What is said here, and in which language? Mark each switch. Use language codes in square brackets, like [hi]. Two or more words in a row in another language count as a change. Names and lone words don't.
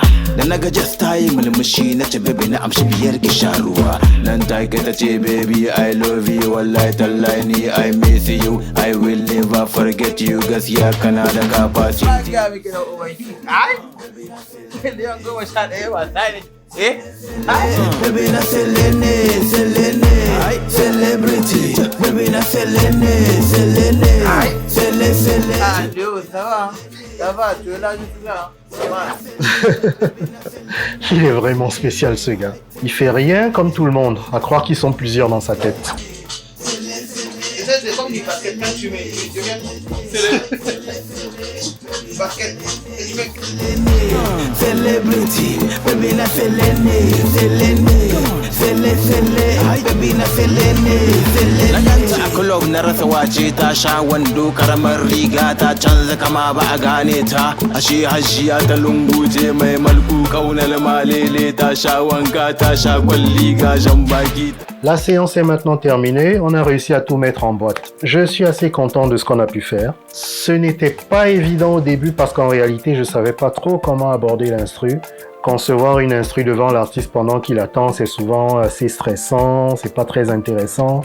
[ha] Da na ga just ta yi mulmushi na ce baby na amshi biyar ki sha ruwa. Nan ta kai ta ce baby [en] I love you [ha] wallahi tallahi ni [en] I miss you. I will never forget you [ha] gaskiya kana da capacity. Miliyan 11 wasa ne. Baby na selene, celebrity. Baby na selene, [fr] Adieu, ça va, tu es là jusque-là. Il est vraiment spécial ce gars. Il fait rien comme tout le monde, à croire qu'ils sont plusieurs dans sa tête. C'est comme du basket quand tu mets, tu viens, c'est le basket, [ha] celebrity. Baby na selene, baby na selene. Na ganta a club na rasa wace ta sha wando karamar riga ta canza kama ba a gane ta ashe hajiya ta lungu ce mai malku kaunar malele ta sha wanka ta sha kwalli gajan baki. [fr] La séance est maintenant terminée, on a réussi à tout mettre en boîte. Je suis assez content de ce qu'on a pu faire. Ce n'était pas évident au début parce qu'en réalité je savais pas trop comment aborder l'instru, Concevoir une instru devant l'artiste pendant qu'il attend, c'est souvent assez stressant, c'est pas très intéressant.